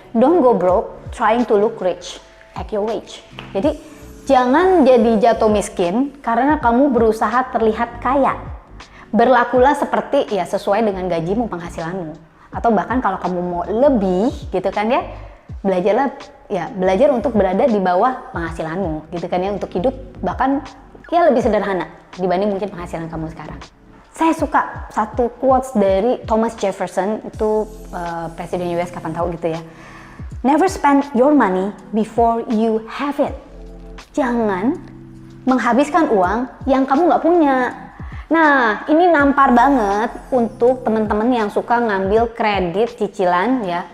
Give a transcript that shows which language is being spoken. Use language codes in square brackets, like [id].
[en] Don't go broke trying to look rich at your wage. [id] Jadi jangan jadi jatuh miskin karena kamu berusaha terlihat kaya. Berlakulah seperti ya sesuai dengan gajimu, penghasilanmu, atau bahkan kalau kamu mau lebih gitu kan ya, belajar untuk berada di bawah penghasilanmu gitu kan ya, untuk hidup bahkan ya lebih sederhana dibanding mungkin penghasilan kamu sekarang. Saya suka satu quotes dari Thomas Jefferson, itu presiden US kapan tahu gitu ya. [en] Never spend your money before you have it. [id] Jangan menghabiskan uang yang kamu nggak punya. Nah, ini nampar banget untuk teman-teman yang suka ngambil kredit cicilan ya.